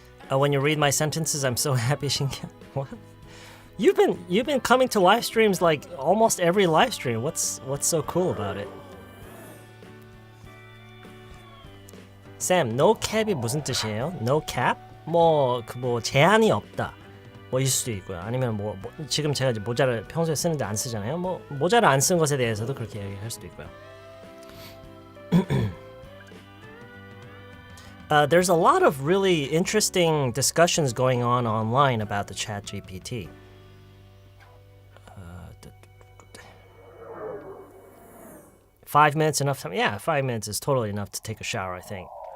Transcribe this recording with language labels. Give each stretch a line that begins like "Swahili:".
English: When you read my sentences, I'm so happy. What? You've been coming to live streams like almost every live stream. What's so cool about it?
Korean: Sam, no cap이 무슨 뜻이에요? No cap? 뭐 제한이 없다. 뭐일 수도 있고요. 아니면 지금 제가 이제 모자를 평소에 쓰는데 안 쓰잖아요. 모자를 안 쓴 것에 대해서도 그렇게 얘기할 수도 있고요.
English: There's a lot of really interesting discussions going on online about the ChatGPT. 5 minutes enough time? Yeah, 5 minutes is totally enough to take a shower, I think.